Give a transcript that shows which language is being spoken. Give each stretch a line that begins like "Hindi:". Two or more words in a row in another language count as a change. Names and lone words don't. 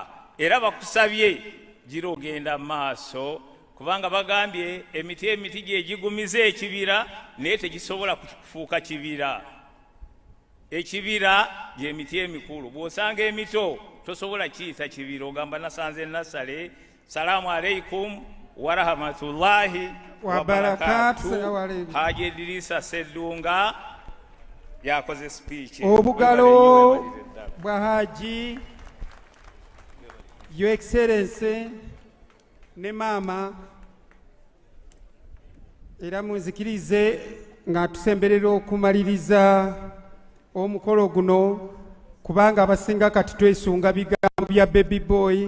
Ganda: Era bakusabye gira ogenda maaso, kubanga bagambye emiti gye gigumiza ekibira naye tegisobola kufuuka kibira. Ekibira gy'emiti emikulu, bw'osanga emito tosobola kiyita kibira, ogamba nasanze nasale.
Arabic: السلام عليكم ورحمة الله وبركاته.
Ganda: Haji Idrisa Sseddunga yakoze speech. Obugalo bwa Haji,
English: Your Excellency
Ganda: ne Maama, era munzikirize nga tusemberera okumaliriza omukolo guno, kubanga abasinga kati twesunga bigambo bya Baby Boy.